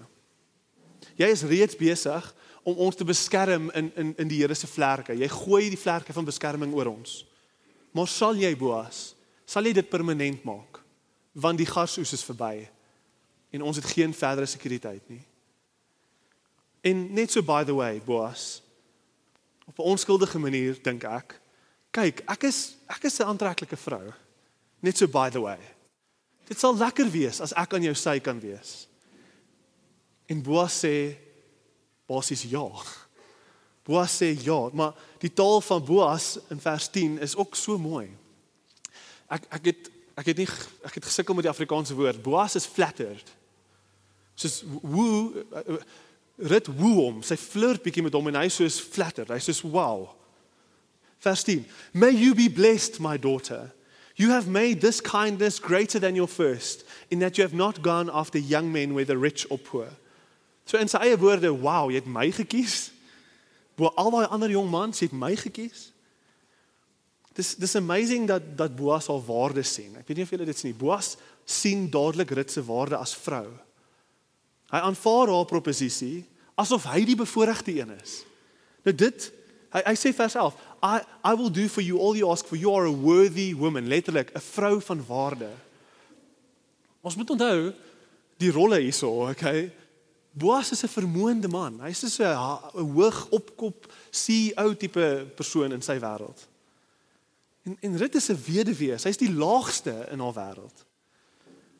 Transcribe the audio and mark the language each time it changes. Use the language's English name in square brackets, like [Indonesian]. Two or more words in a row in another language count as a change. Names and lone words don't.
[Afrikaans] Jy is reeds besig om ons te beskerm in die Here se vlerke. Jy gooi die vlerke van beskerming oor ons. Maar sal jy, Boas, sal jy dit permanent maak? Want die gasoes is verby en ons het geen verdere sekuriteit nie. En net so [English] by the way, [Afrikaans] Boas, op 'n onskuldige manier dink ek, kyk, ek is 'n aantreklike vrou. Net so [English] by the way. [Afrikaans] Dit sal lekker wees as ek aan jou sy kan wees. En Boas sê basies ja. Boas sê ja, maar die taal van Boas in vers 10 is ook so mooi. Ek het gesukkel met die Afrikaanse woord. Boas is flattered. Soos Rut woe hom, sy flirt bietjie met hom en hy soos flattered. Hy soos wow. Vers 10. [English] May you be blessed, my daughter. You have made this kindness greater than your first, in that you have not gone after young men, whether rich or poor. [Afrikaans] So in sy eie woorde, wow, jy het my gekies. Bo al daai ander jong mans, jy het my gekies. Dis amazing dat Boas haar waarde sien. Ek weet nie of julle dit sien nie. Boas sien dadelik Rut se waarde as vrou. Hy aanvaar haar proposisie asof hy die bevoorregte een is. Nou dit, hy sê vers 11, [English] I will do for you all you ask, for you are a worthy woman, [Afrikaans] letterlik, 'n vrou van waarde. Ons moet onthou die rolle hierso, okay? Boas is 'n vermoënde man. Hy is so 'n hoog opkop CEO tipe persoon in sy wêreld. En Rut is 'n weduwee, sy is die laagste in haar wêreld.